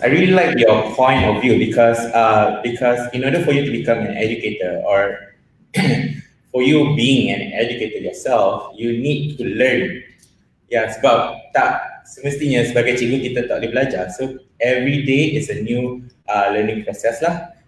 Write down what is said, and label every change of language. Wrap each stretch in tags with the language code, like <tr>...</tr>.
<en>I really like your point of view because in order for you to become an educator or for you being an educator yourself, you need to learn.</en> <ms>Ya, sebab tak semestinya sebagai cikgu kita tak boleh belajar.</ms> <en>So every day is a new learning process lah.</en>